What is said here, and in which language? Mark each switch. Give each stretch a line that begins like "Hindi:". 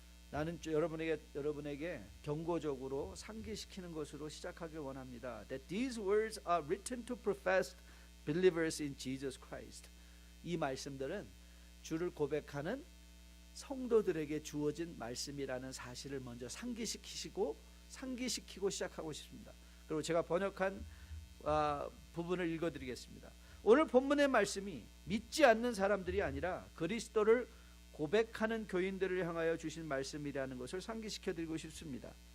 Korean: 나는 여러분에게 경고적으로 상기시키는 것으로 시작하길 원합니다.
English: That these words are written to professed believers in Jesus Christ.
Korean: 이 말씀들은 주를 고백하는 성도들에게 주어진 말씀이라는 사실을 먼저 상기시키고 시작하고 싶습니다. 그리고 제가 번역한 부분을 읽어드리겠습니다. 오늘 본문의 말씀이 믿지 않는 사람들이 아니라 그리스도를 고백하는 교인들을 향하여 주신 말씀이라는 것을 상기시켜드리고 싶습니다.